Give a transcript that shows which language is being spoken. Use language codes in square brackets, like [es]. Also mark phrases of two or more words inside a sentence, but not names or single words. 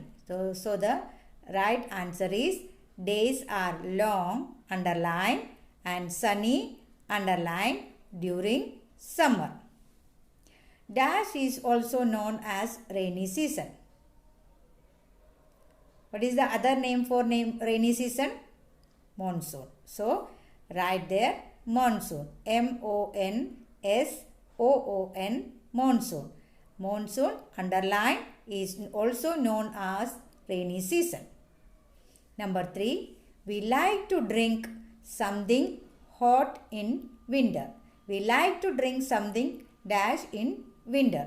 [en] So the right answer is days are long, underline, and sunny, underline, during summer. Dash is also known as rainy season. What is the other name for rainy season? Monsoon. So, write there monsoon. M-O-N-S-O-O-N, monsoon. Monsoon, underline, is also known as rainy season. Number 3, we like to drink something hot in winter. We like to drink something dash in winter.